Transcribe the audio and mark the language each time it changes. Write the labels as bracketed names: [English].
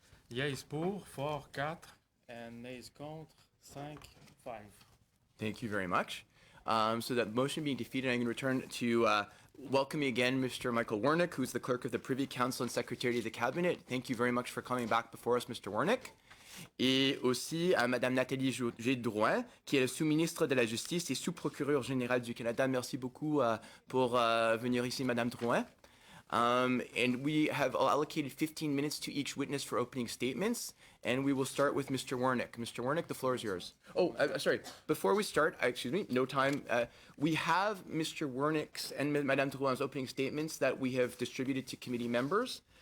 [English] Yeas pour, 4, 4, and nays contre, 5, 5. Thank you very much. So that motion being defeated, I'm going to return to welcoming again Mr. Michael Wernick, who's the Clerk of the Privy Council and Secretary of the Cabinet. Thank you very much for coming back before us, Mr. Wernick. [French] Et aussi à Madame Nathalie Drouin, qui est la sous-ministre de la Justice et sous-procureure générale du Canada. Merci beaucoup pour venir ici, Madame Drouin. [English] And we have allocated 15 minutes to each witness for opening statements, and we will start with Mr. Wernick. Mr. Wernick, the floor is yours. Oh, sorry. Before we start, excuse me, no time. We have Mr. Wernick's and Madame Drouin's opening statements that we have distributed to committee members.